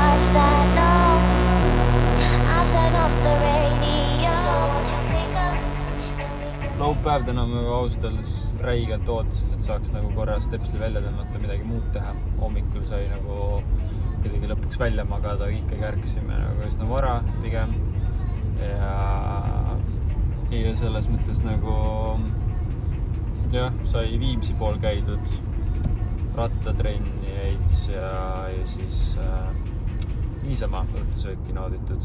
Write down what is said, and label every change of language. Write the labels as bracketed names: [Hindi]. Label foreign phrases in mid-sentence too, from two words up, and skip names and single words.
[English] wish that no, I turn off the radio. So won't you pick up? [Estonian] Laupäev täna ma ausalt öeldes räigelt ootasin, et saaks nagu korra stepsli välja tõmmata, midagi muud teha. Hommikul sai nagu kuidagi lõpuks välja magada, ikkagi ärkasime nagu üsna vara pigem. Ja selles mõttes nagu jah, sai Viimsi pool käidud, rattatrenni jäits ja siis niisama õhtusööki nauditud.